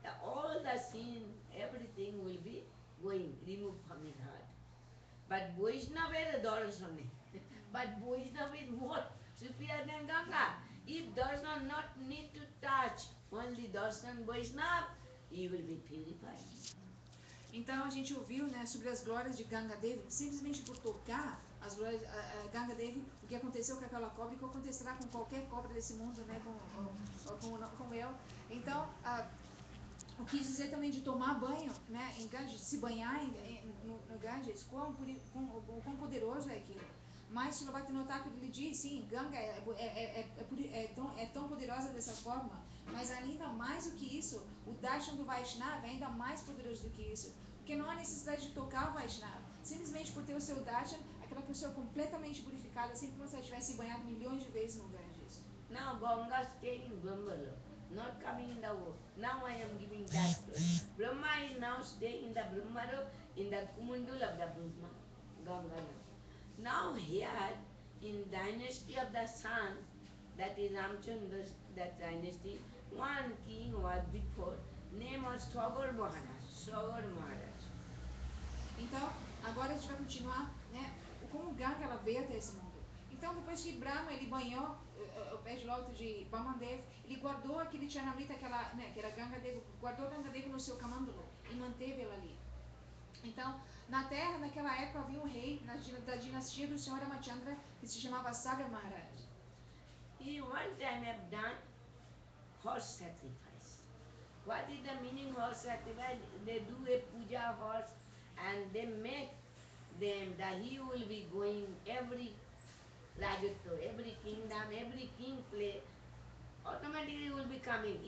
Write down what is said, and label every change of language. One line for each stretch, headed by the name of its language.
English: All the sin, everything will be going, removed from his heart. But Vaishnava Darshane. But Vaishnava is more superior than Ganga. If Darshan not need to touch, only Darshan Vaishnava, he will be purified.
Portuguese: Então a gente ouviu, né, sobre as glórias de Ganga Devi, simplesmente por tocar as glórias a Ganga Devi, o que aconteceu com aquela cobra e o que acontecerá com qualquer cobra desse mundo, né, com eu. Então, o que dizer também de tomar banho, né, em Ganges, se banhar no Ganges, o quão poderoso é aquilo. Mas Srila Bhaktivinoda Thakur ele diz, sim, Ganga é tão poderosa dessa forma, mas ainda mais do que isso, o Darshan do Vaishnava é ainda mais poderoso do que isso. Porque não há necessidade de tocar o Vaishnava. Simplesmente por ter o seu Darshan, aquela pessoa é completamente purificada, assim como se ela tivesse banhado milhões de vezes no Ganges.
English: Now Ganga staying in Brahmaloka, not coming in the world. Now I am giving that story. Brahma is now staying in the Brahmaloka, in the Kumundul of the Brahma, Ganga now. Now here, in dynasty of the sun, that is Ramchandra's, that dynasty, one king was before, name was Sagar Maharaj. Sagar Maharaj.
Portuguese: Então, agora a gente vai continuar, né, como Ganga ela veio até esse mundo. Então, depois que Brahma ele banhou o pé de lótus de Vamandev, ele guardou aquele Charnamrita, que era Ganga Devi, guardou Ganga Devi no seu Kamandala e manteve ela ali. Então, na Terra, naquela época, havia um rei da dinastia do Senhor Ramachandra que se chamava Sagar Maharaj.
English: He one time have done horse sacrifice. What is the meaning of horse sacrifice? They do a puja horse and they make them that he will be going every Rajatva, every kingdom, every king play, automatically will be coming.